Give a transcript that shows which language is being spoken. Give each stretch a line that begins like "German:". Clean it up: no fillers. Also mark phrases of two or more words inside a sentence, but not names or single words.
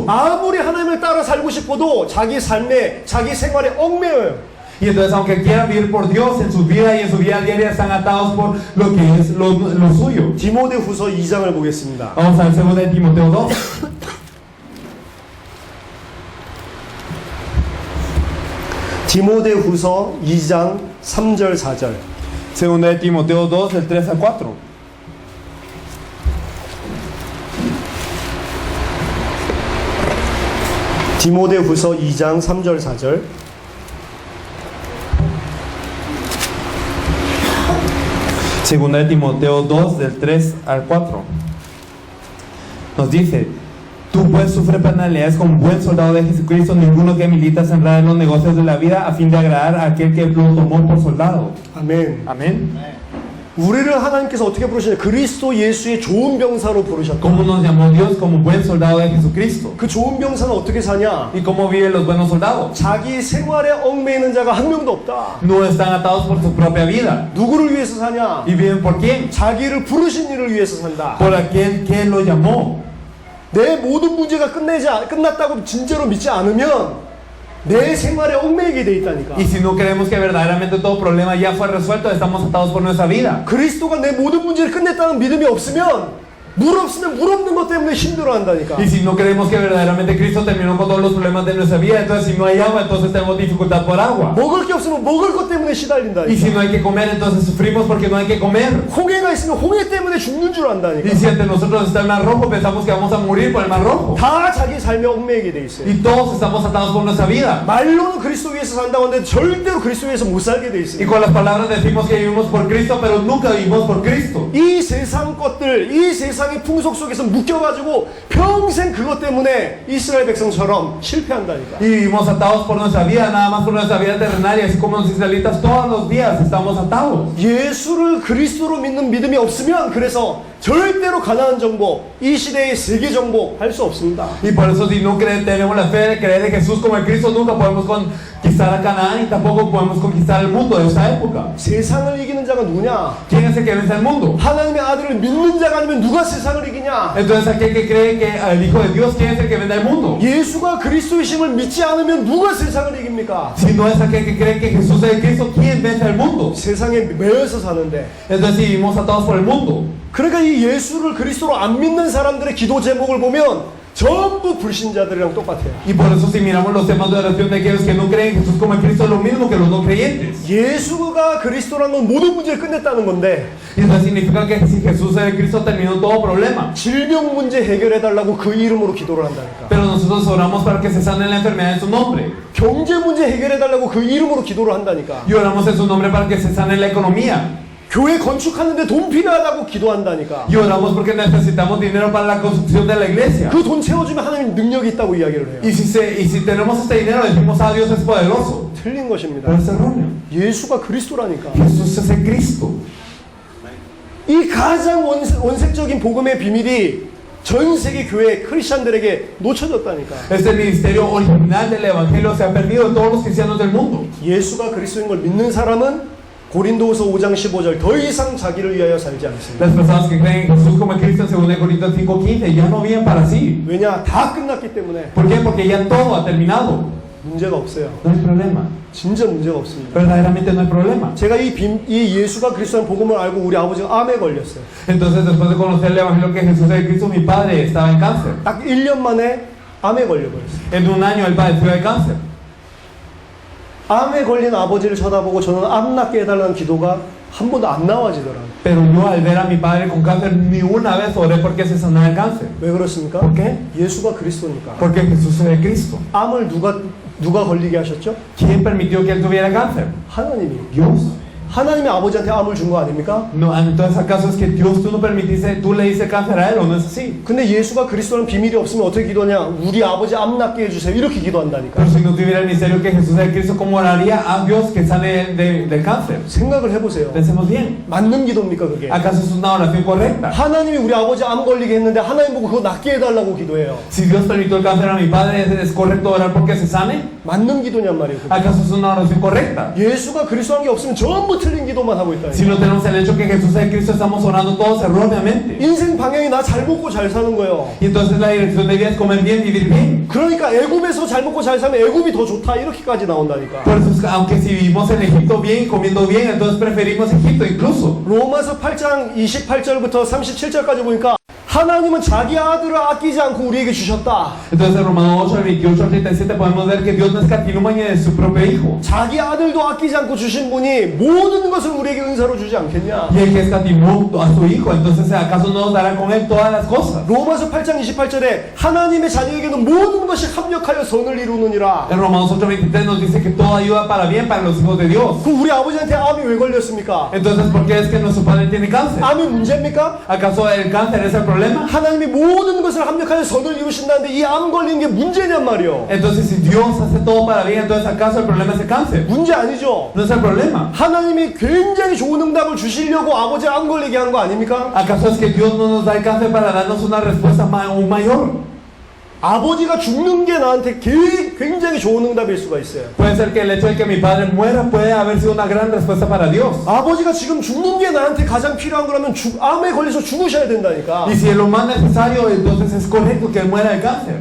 Korean: 아무리 하나님을 따라 살고 싶어도 자기 삶에, 자기 생활에 얽매여요.
Spanish: Y entonces aunque quieran vivir por Dios en su vida y en su vida diaria están atados por lo que es lo suyo.
Korean: 디모데후서 2장을 보겠습니다.
Spanish: Vamos al 2 de Timoteo 2.
Korean: 디모데후서 2장 3절 4절.
Spanish: 2 de Timoteo 2, del 3 al 4.
Korean: 디모데후서 2장 3절 4절.
Spanish: Segunda de Timoteo 2, del 3 al 4. Nos dice: Tú pues sufre penalidades como buen soldado de Jesucristo. Ninguno que milita se enreda en los negocios de la vida a fin de agradar a aquel que lo tomó por soldado.
Korean: 아멘.
Spanish: Amén.
Korean: 우리를 하나님께서 어떻게 부르시냐? 그리스도 예수의 좋은 병사로 부르셨다.
Spanish: ¿Cómo nos llamó Dios como buen soldado de Jesucristo?
Korean: 그 좋은 병사는 어떻게 사냐?
Spanish: ¿Y cómo viven los buenos soldados?
Korean: 자기 생활에 얽매이는 자가 한 명도 없다.
Spanish: No están atados por su propia vida.
Korean: 누구를 위해서 사냐?
Spanish: ¿Y viven por quién?
Korean: 자기를 부르신 이를 위해서 산다.
Spanish: Por aquel que lo llamó.
Korean: 내 모든 문제가 끝났다고 진짜로 믿지 않으면 내 생활에 얽매이게 돼 있다니까.
Spanish: Y si no creemos que verdaderamente todo problema ya fue resuelto, estamos atados por nuestra vida.
Korean: 그리스도가 내 모든 문제를 끝냈다는 믿음이 없으면 물 없으면 물 없는 것 때문에 힘들어한다니까.
Spanish: Y si no creemos que verdaderamente Cristo terminó con todos los problemas de nuestra vida, entonces si no hay agua, entonces tenemos dificultad por agua.
Korean: 먹을 게 없으면 먹을 것 때문에
Spanish: Y
Korean: 시달린다니까.
Spanish: si no hay que comer, entonces sufrimos porque no hay que comer.
Korean: 홍해가 있으면 홍해 때문에 죽는 줄 안다니까.
Spanish: Y si ante nosotros está el mar rojo, pensamos que vamos a morir por el mar rojo.
Korean: 다 자기 삶에 얽매이게 돼 있어요.
Spanish: Y todos estamos atados por nuestra vida.
Korean: 말로는 그리스도 위해서 산다고 하는데 절대로 그리스도 위해서 못 살게 돼
Spanish: Y
Korean: 있어요.
Spanish: con las palabras decimos que vivimos por Cristo, pero nunca vivimos por Cristo.
Korean: 이 세상 것들, 이 세상의 풍속 속에서 묶여가지고 평생 그것 때문에 이스라엘 백성처럼 실패한다니까.
Spanish: Y vivimos atados por nuestra vida, nada más por nuestra vida terrenal, y así como los israelitas todos los días estamos atados.
Korean: 예수를 그리스도로 믿는 믿음이 없으면 그래서 절대로 가나안 정복, 이 시대의 세계 정복 할 수 없습니다.
Spanish: Y por eso si no tenemos la fe de creer en Jesús como el Cristo, nunca podemos conquistar a Canaán y tampoco podemos conquistar el mundo de esta época.
Korean: 세상을 이기는 자가 누구냐?
Spanish: ¿Quién es el que vence al mundo?
Korean: 하나님의 아들을 믿는 자가 아니면 누가 세상을 이기냐?
Spanish: Entonces aquel que cree que el Hijo de Dios, ¿quién es el que vence al mundo?
Korean: 예수가 그리스도이심을 믿지 않으면 누가 세상을 이깁니까?
Spanish: Si no es aquel que cree que Jesús es el Cristo, ¿quién vence al mundo?
Korean: 세상에 매여서 사는데.
Spanish: Entonces si vivimos atados por el mundo.
Korean: 그러니까 이 예수를 그리스도로 안 믿는 사람들의 기도 제목을 보면 전부 불신자들이랑 똑같아요.
Spanish: Y por eso si miramos los temas de oración de aquellos que no creen en Jesús como en Cristo, es lo mismo que los no creyentes.
Korean: 예수가 그리스도라는 건 모든 문제를 끝냈다는 건데
Spanish: Y eso significa que si Jesús es el Cristo terminó todo problema.
Korean: 질병 문제 해결해달라고 그 이름으로 기도를 한다니까.
Spanish: Pero nosotros oramos para que se sane la enfermedad en su nombre.
Korean: 경제 문제 해결해달라고 그 이름으로 기도를 한다니까.
Spanish: Y oramos en su nombre para que se sane la economía.
Korean: 교회 건축하는데 돈 필요하다고 기도한다니까.
Spanish: Y oramos porque necesitamos dinero para la construcción de la iglesia.
Korean: 그 돈 채워주면 하나님 능력이 있다고 이야기를 해요.
Spanish: Y si tenemos este dinero, decimos, ah, Dios es poderoso.
Korean: 틀린 것입니다.
Spanish: Pero es erróneo.
Korean: 예수가 그리스도라니까.
Spanish: Jesús es el Cristo.
Korean: 이 가장 원색적인 복음의 비밀이 전 세계 교회 크리스찬들에게 놓쳐졌다니까.
Spanish: Este ministerio original del Evangelio se ha perdido de todos los cristianos del mundo.
Korean: 예수가 그리스도인 걸 믿는 사람은 고린도후서 5장 15절 더 이상 자기를 위하여 살지 않습니다.
Spanish: Las personas que creen en Jesús como Cristo en 2 Corintios 5:15 ya no viven para sí.
Korean: 왜냐? 다 끝났기 때문에
Spanish: ¿Por qué? Porque ya todo ha terminado.
Korean: 문제가 없어요.
Spanish: No hay problema.
Korean: 진짜 문제가 없습니다.
Spanish: Verdaderamente no hay problema.
Korean: 제가 이 예수가 그리스도라는 복음을 알고 우리 아버지가 암에 걸렸어요.
Spanish: Entonces, después de conocer el Evangelio que Jesús es el Cristo, mi padre estaba en cáncer.
Korean: 딱 1년 만에 암에 걸려버렸어요.
Spanish: En un año él padeció de cáncer.
Korean: 암에 걸린 아버지를 쳐다보고 저는 암 낫게 해달라는 기도가 한 번도 안 나와지더라고요.
Spanish: Pero yo al ver a mi padre con cáncer ni una vez oré porque se sanara el cáncer.
Korean: 왜 그렇습니까?
Spanish: ¿Por qué?
Korean: 예수가 그리스도니까.
Spanish: Porque Jesús es el Cristo.
Korean: 암을 누가 걸리게 하셨죠?
Spanish: ¿Quién permitió que él tuviera cáncer?
Korean: 하나님이.
Spanish: Dios.
Korean: 하나님이 아버지한테 암을 준 거 아닙니까?
Spanish: No, entonces acaso es que Dios tú no permitiste, tú le diste cáncer a él o no es así.
Korean: 근데 예수가 그리스도라는 비밀이 없으면 어떻게 기도하냐? 우리 아버지 암 낫게 해주세요. 이렇게 기도한다니까.
Spanish: Pero si no tuviera el misterio que Jesús es el Cristo, ¿cómo oraría a Dios que sane del cáncer?
Korean: 생각을 해보세요.
Spanish: Pensemos bien.
Korean: 맞는 기도입니까 그게?
Spanish: ¿Acaso es una oración correcta?
Korean: 하나님이 우리 아버지 암 걸리게 했는데 하나님 보고 그거 낫게 해달라고 기도해요.
Spanish: Si Dios permitió el cáncer a mi padre, ¿es correcto orar porque se sane?
Korean: 맞는 기도냔 말이에요. 그게.
Spanish: ¿Acaso es una oración correcta?
Korean: 예수가 그리스도한 게 없으면 전부 틀린 기도만 하고 있다.
Spanish: Si no tenemos el hecho que Jesús es el Cristo, estamos orando todos erróneamente.
Korean: 인생 방향이 나 잘 먹고 잘 사는 거예요.
Spanish: Y entonces la dirección de vida es comer bien, vivir bien.
Korean: 그러니까 애굽에서 잘 먹고 잘 살면 애굽이 더 좋다 이렇게까지 나온다니까.
Spanish: Por eso, aunque si vivimos en Egipto bien, comiendo bien, entonces preferimos Egipto incluso.
Korean: 로마서 8장 28절부터 37절까지 보니까 하나님은 자기 아들을 아끼지 않고 우리에게 주셨다.
Spanish: Entonces en Romanos 8, 28 al 37 podemos ver que Dios no escatimó ni de su propio Hijo.
Korean: 자기 아들도 아끼지 않고 주신 분이 모든 것을 우리에게 은사로 주지 않겠냐.
Spanish: Y el que escatimó a su Hijo, entonces ¿acaso no nos dará con Él todas las cosas?
Korean: 로마서 8장 28절에 하나님의 자녀에게는 모든 것이 합력하여 선을 이루느니라.
Spanish: En Romanos 8, 23 nos dice que todo ayuda para bien para los hijos de Dios.
Korean: 그 우리 아버지한테 암이 왜 걸렸습니까?
Spanish: Entonces, ¿por qué es que nuestro padre tiene cáncer?
Korean: 암이 문제입니까?
Spanish: ¿Acaso el cáncer es el problema?
Korean: 하나님이 모든 것을 합력하여 선을 이루신다는데 이 암 걸린 게 문제냔 말이요.
Spanish: Entonces, si Dios hace todo para bien, entonces ¿acaso el problema es el cáncer?
Korean: 문제 아니죠.
Spanish: No es el problema.
Korean: 하나님이 굉장히 좋은 응답을 주시려고 아버지 암 걸리게 한 거 아닙니까?
Spanish: ¿Acaso es que Dios no nos da el cáncer para darnos una respuesta aún mayor?
Korean: 아버지가 죽는 게 나한테 굉장히 좋은 응답일 수가 있어요.
Spanish: Puede ser que el hecho de que mi padre muera puede haber sido una gran respuesta para Dios.
Korean: 아버지가 지금 죽는 게 나한테 가장 필요한 거라면 암에 걸려서 죽으셔야 된다니까.
Spanish: Y si es lo más necesario, entonces es correcto que él muera de cáncer.